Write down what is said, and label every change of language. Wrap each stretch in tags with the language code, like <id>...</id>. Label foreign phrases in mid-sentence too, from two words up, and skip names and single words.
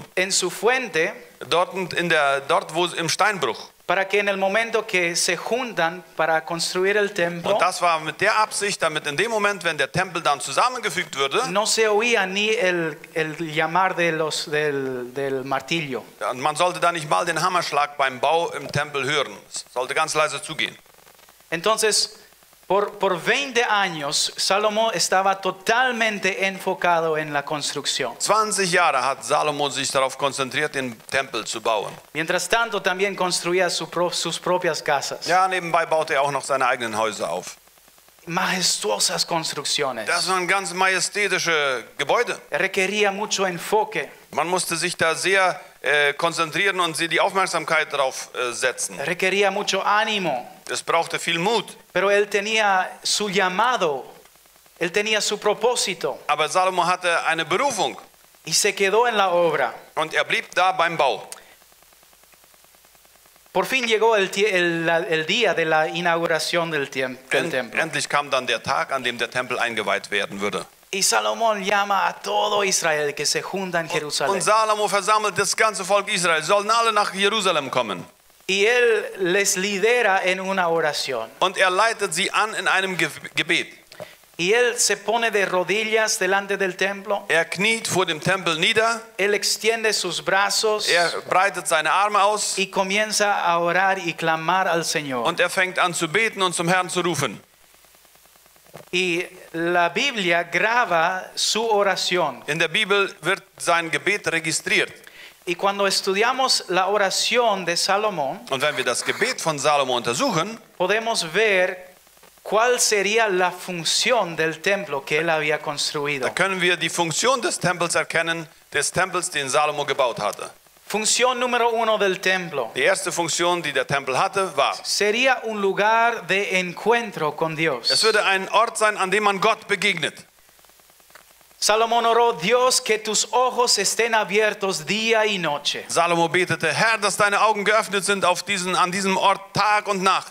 <es>En su fuente,</es> <de>Dort, wo im Steinbruch.</de> <es>para que en el momento que se juntan para construir el templo,</es> <de>Und das war mit der Absicht, damit in dem Moment, wenn der Tempel dann zusammengefügt würde,</de> <es>no se oía ni el llamar del martillo.</es> <de>und man sollte da nicht mal den Hammerschlag beim Bau im Tempel hören. Es sollte ganz leise zugehen.</de> <es>Entonces, por 20 años, Salomón estaba totalmente enfocado en la construcción.</es> <de>20 Jahre hat Salomo sich darauf konzentriert, den Tempel zu bauen.</de> <es>Mientras tanto, también construía sus propias casas.</es> <de>Ja, nebenbei baute er auch noch seine eigenen Häuser auf.</de> <es>Majestuosas construcciones.</es> <de>Das waren ganz majestätische Gebäude.</de> <es>Requería mucho enfoque.</es> <de>Man musste sich da sehr konzentrieren und die Aufmerksamkeit darauf setzen.</de> <es>Requería mucho ánimo.</es> <de>Es brauchte viel Mut.</de> <es>Pero él tenía su llamado. Él tenía su propósito.</es> <de>Aber Salomo hatte eine Berufung</de> <es>Y se quedó en la obra.</es> <de>und er blieb da beim Bau.</de> <es>Por fin llegó el día de la inauguración del templo.</es> <de>Endlich kam dann der Tag, an dem der Tempel eingeweiht werden würde.</de> <es>Y Salomón llama a todo Israel que se junta en Jerusalén.</es> <de>Und Salomo versammelt das ganze Volk Israel. Sie sollen alle nach Jerusalem kommen.</de> <es>Y él les lidera en una oración.</es> <de>Und er leitet sie an in einem Gebet.</de> <es>Y él se pone de rodillas delante del templo.</es> <de>Er kniet vor dem Tempel nieder.</de> <es>Él extiende sus brazos.</es> <de>Er breitet seine Arme aus.</de> <es>Y comienza a orar y clamar al Señor.</es> <de>Und er fängt an zu beten und zum Herrn zu rufen.</de> <es>Y la Biblia graba su oración.</es> <de>In der Bibel wird sein Gebet registriert.</de> <es>Y cuando estudiamos la oración de Salomón,</es> <de>Und wenn wir das Gebet von Salomo untersuchen,</de> <es>podemos ver cuál sería la función del templo que él había construido.</es> <de>da können wir die Funktion des Tempels erkennen, des Tempels, den Salomo gebaut hatte.</de> <es>Función número 1 del templo.</es> <de>Die erste Funktion, die der Tempel hatte, war:</de> <es>Sería un lugar de encuentro con Dios.</es> <de>Es würde ein Ort sein, an dem man Gott begegnet.</de> <es>Salomón oró: Dios, que tus ojos estén abiertos día y noche</es> <de>Salomo betete: Herr, dass deine Augen geöffnet sind an diesem Ort Tag und Nacht.</de>